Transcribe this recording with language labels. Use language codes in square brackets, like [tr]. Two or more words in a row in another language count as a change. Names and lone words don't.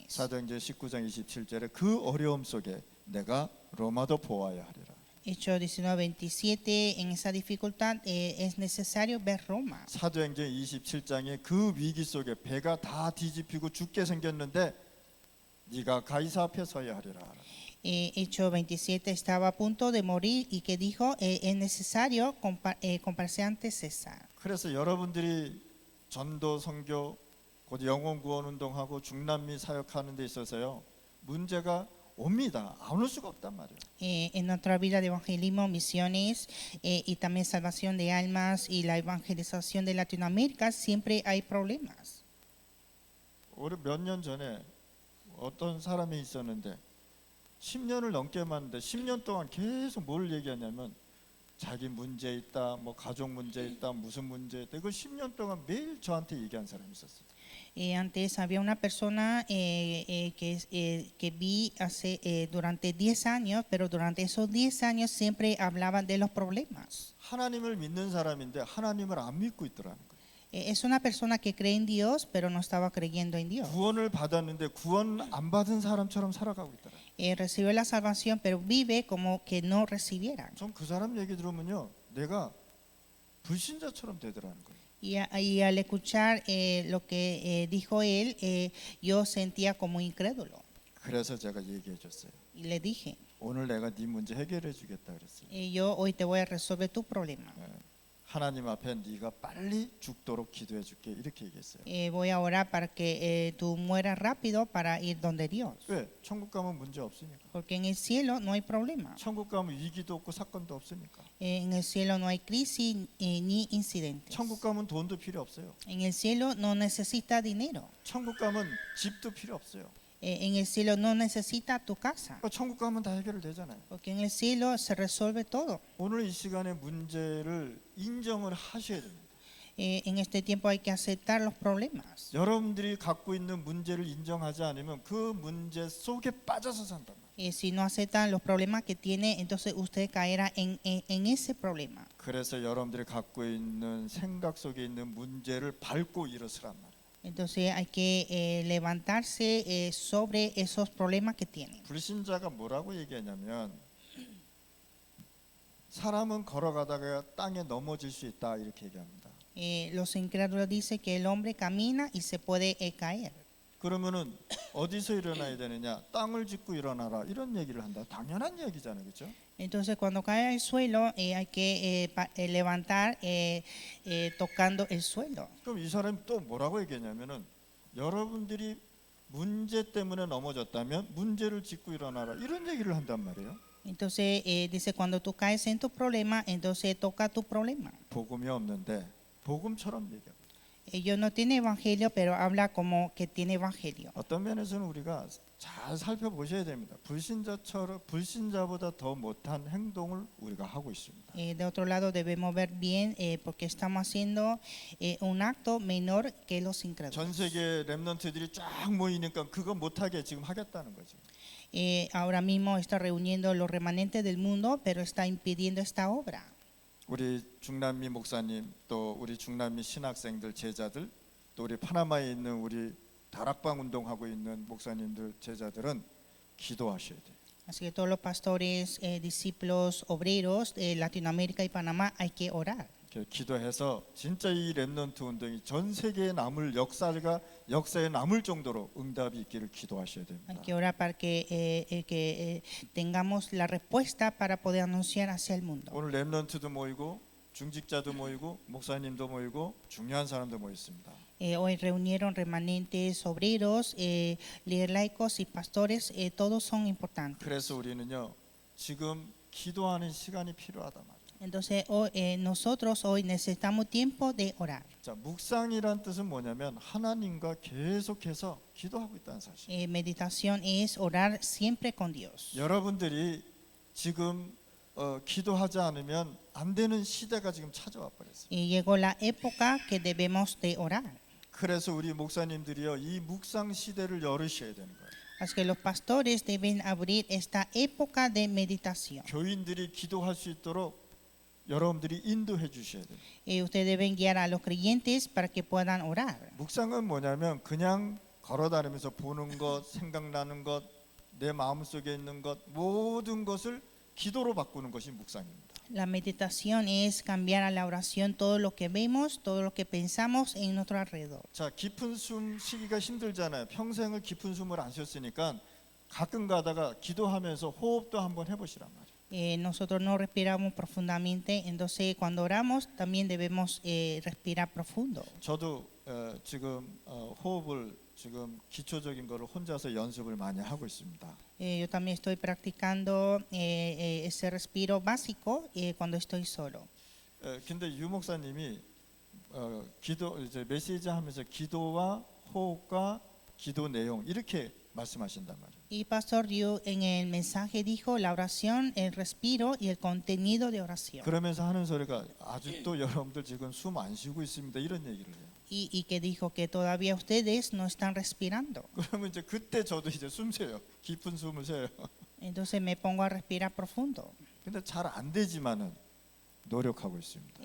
[ko] 사도행전 19장 27절에 그 어려움 속에 내가 로마도 보아야 하리라. [es] Hechos 19:27, en esa dificultad es necesario ver Roma. [ko] 사도행전 27장에 그 위기 속에 배가 다 뒤집히고 죽게 생겼는데 네가 가이사 앞에 서야 하리라. [es] Hechos 27 estaba a punto de morir y que dijo, es necesario comparecer ante César. [ko] 그래서 여러분들이 전도 선교 곧 영혼 구원 운동하고 중남미 사역하는 데 있어서요 문제가 옵니다. 안 올 수가 없단 말이에요. [es] En nuestra vida de evangelismo, misiones y también salvación de almas y la evangelización de Latinoamérica, siempre hay problemas. [ko] 우리 몇 년 전에 어떤 사람이 있었는데 10년을 넘게 만났는데 10년 동안 계속 뭘 얘기하냐면 자기 문제 있다, 뭐 가족 문제 있다, 무슨 문제 있다. 이거 10년 동안 매일 저한테 얘기한 사람이 있었어요. [es] Antes había una persona que vi durante 10 años, pero durante esos 10 años siempre hablaban de los problemas. [ko] 하나님을 믿는 사람인데 하나님을 안 믿고 있더라는 거예요. [es] Es una persona que cree en Dios, pero no estaba creyendo en Dios. [ko] 구원을 받았는데 구원 안 받은 사람처럼 살아가고 있더라. [es] Recibió la salvación, pero vive como que no recibieran. [ko] 전 그 사람 얘기 들으면요, 내가 불신자처럼 되더라는 거예요. [es] Y al escuchar lo que dijo él, yo sentía como incrédulo. [ko] 그래서 제가 얘기해 줬어요. [es] Y le dije, [ko] 오늘 내가 네 문제 해결해 주겠다 그랬어요. [es] yo hoy te voy a resolver tu problema. [ko] 하나님 앞에 네가 빨리 죽도록 기도해 줄게 이렇게 얘기했어요. [es] Voy a orar para que tú mueras rápido para ir donde Dios. [ko] 왜? 천국 가면 문제 없으니까. [es] Porque en el cielo no hay problema. [ko] 천국 가면 위기도 없고 사건도 없으니까. [es] En el cielo no hay crisis ni incidentes. [ko] 천국 가면 돈도 필요 없어요. [es] En el cielo no necesita dinero. [ko] 천국 가면 집도 필요 없어요. [es] En el cielo no necesita tu casa. [ko] 그러니까 천국 가면 다 해결되잖아요. [es] Porque en el cielo se resuelve todo. [ko] 오늘 이 시간에 문제를 인정을 하셔야 됩니다. [es] En este tiempo hay que aceptar los problemas. [ko] 여러분들이 갖고 있는 문제를 인정하지 않으면 그 문제 속에 빠져서 산단 말이에요. [es] Si no aceptan los problemas que tiene, entonces usted caerá en ese problema. [ko] 그래서 여러분들이 갖고 있는 생각 속에 있는 문제를 밟고 일어서란 말이에요. [es] Entonces hay que levantarse sobre esos problemas que tienen. [ko] 불신자가 뭐라고 얘기하냐면 사람은 걸어가다가 땅에 넘어질 수 있다 이렇게 얘기합니다. [es] Los incrédulos dicen que el hombre camina y se puede caer. [ko] 그러면은 어디서 일어나야 되느냐? 땅을 짚고 일어나라 이런 얘기를 한다. 당연한 얘기잖아요, 그렇죠? [es] Entonces cuando cae al suelo hay que levantar tocando el suelo. [ko] 그럼 이 사람이 또 뭐라고 얘기하냐면은 여러분들이 문제 때문에 넘어졌다면 문제를 짚고 일어나라 이런 얘기를 한단 말이에요. [es] Entonces dice cuando tú caes en tu problema, entonces toca tu problema. [ko] 복음이 없는데 복음처럼 얘기합니다. [es] Ellos no tienen evangelio, pero habla como que tiene evangelio. [ko] 어떤 면에서는 우리가 잘 살펴보셔야 됩니다. 불신자보다 더 못한 행동을 우리가 하고 있습니다. [es] De otro lado debemos ver bien porque estamos haciendo un acto menor que los [ko] 전 [es] incrédulos. [ko] 세계 렘넌트들이 쫙 모이니까 그거 못하게 지금 하겠다는 거죠. [es] Ahora mismo está reuniendo los remanentes del mundo, pero está impidiendo esta obra. [ko] 우리 중남미 목사님 또 우리 중남미 신학생들 제자들 또 우리 파나마에 있는 우리 다락방 운동하고 있는 목사님들 제자들은 기도하셔야 돼요. [es] Así que todos los pastores, discípulos, obreros de Latinoamérica y Panamá hay que orar. [ko] 기도해서 진짜 이 렘넌트 운동이 전 세계에 남을 역사에 남을 정도로 응답이 있기를 기도하셔야 됩니다. [es] Hay que orar para que tengamos la respuesta para poder anunciar hacia el mundo. [ko] 오늘 렘넌트도 모이고 중직자도 모이고 목사님도 모이고 중요한 사람도 모였습니다. [es] Hoy reunieron remanentes, obreros, líderes laicos y pastores, todos son importantes. [ko] 그래서 우리는요 지금 기도하는 시간이 필요하다 말이에요. [es] Entonces nosotros hoy necesitamos tiempo de orar. [ko] 자, 묵상이란 뜻은 뭐냐면 하나님과 계속해서 기도하고 있다는 사실. [es] Meditación es orar siempre con Dios. [ko] 여러분들이 지금 기도하지 않으면 안 되는 시대가 지금 찾아와 버렸어요. [es] Y llegó la época que debemos de orar. [ko] 그래서 우리 목사님들이요 이 묵상 시대를 열으셔야 되는 거예요. [es] Así que los pastores deben abrir esta época de meditación. [ko] 교인들이 기도할 수 있도록 여러분들이 인도해 주셔야 돼요. [es] Ustedes deben guiar a los creyentes para que puedan orar. [ko] 묵상은 뭐냐면 그냥 걸어다니면서 보는 것, 생각나는 것, 내 마음속에 있는 것 모든 것을 기도로 바꾸는 것이 묵상입니다. [es] La meditación es cambiar a la oración todo lo que vemos, todo lo que pensamos en nuestro alrededor. [ko] 자, 깊은 숨 쉬기가 힘들잖아요. 평생을 깊은 숨을 안 쉬었으니까 가끔 가다가 기도하면서 호흡도 한번 해보시란 말이에요. [es] Nosotros no respiramos profundamente, entonces cuando oramos también debemos respirar profundo. [ko] 저도 지금 호흡을 지금 기초적인 거를 혼자서 연습을 많이 하고 있습니다. [es] Yo también estoy practicando ese respiro básico cuando estoy solo. [ko] 근데 유 목사님이 기도 이제 메시지 하면서 기도와 호흡과 기도 내용 이렇게 말씀하신단 말이에요. [es] Y Pastor Ryu en el mensaje dijo la oración, el respiro y el contenido de oración. [ko] 그러면서 하는 소리가 아직도 여러분들 지금 숨 안 쉬고 있습니다. 이런 얘기를 해요. [es] Y que dijo que todavía ustedes no están respirando. [ko] 그러면 이제 그때 저도 이제 숨 쉬어요. 깊은 숨을 쉬어요. [es] Entonces me pongo a respirar profundo. [ko] 근데 잘 안 되지만은 노력하고 있습니다.